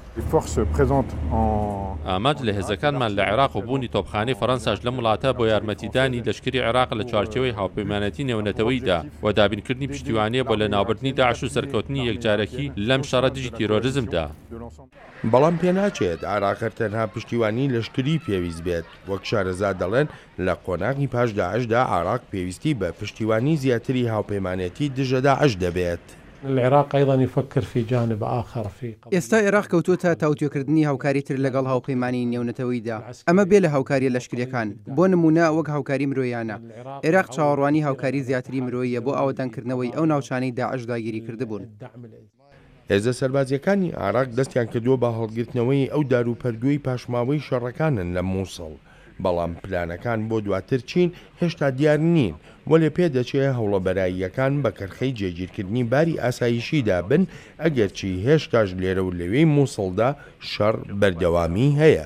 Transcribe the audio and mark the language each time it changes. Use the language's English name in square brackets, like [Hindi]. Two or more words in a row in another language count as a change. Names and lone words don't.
[Central Kurdish] ئاماج لە هێزەکانمان لە عێراق و بوونی تۆپخانەی فەڕەنساش لەم وڵاتە بۆ یارمەتیدانی لەشکری عێراق لە چوارچێوەی هاوپەیمانەتی نێونەتەوەییدا و دابینکردنی پشتیوانیە بۆ لە ناوبردنی داعش و سەرکەوتنی یەکجارەکی لەم شەڕە دژی تیرۆریزمدا. بەڵام پێناچێت عێراق تەنها پشتیوانی لەشکری پێویست بێت. وەک شارەزا دەڵێن لە قۆناغی پاش داعشدا عێراق پێویستی بە پشتیوانی زیاتری هاوپەیمانێتی دژە داعش دەبێت. [Arabic] العراق أيضا يفكر في جانب آخر في [Central Kurdish] ئێستا عێراق کەوتوتە تاوتوێکردنی هاوکاری تر لەگەڵ هاوپەیمانی نێونەتەوەییدا. ئەمە بێ لە هاوکاریە لەشکریەکان بۆ نمونە وەک هاوکاری مرۆیانە. عێراق چاوەڕوانی هاوکاری زیاتری مرۆیە بۆ ئاوەدانکردنەوەی ئەو ناوچانەی داعش داگیری کردبوون. هێزە سەربازیەکانی عێراق دەستیان کردووە بە هەڵگرتنەوەی ئەو داروپەرگوێی پاشماوەی شەڕەکانن لە مووسڵ، بەڵام پلانەکان بۆ دواتر چین هێشتا دیار نین، وە لێ پێدەچێت هەوڵەبەراییەکان بە کەرخەی جێگیرکردنی باری ئاسایشیدا بن، ئەگەرچی هێشتاش لێرە و لەوێی مووسڵدا شەڕ بەردەوامی هەیە.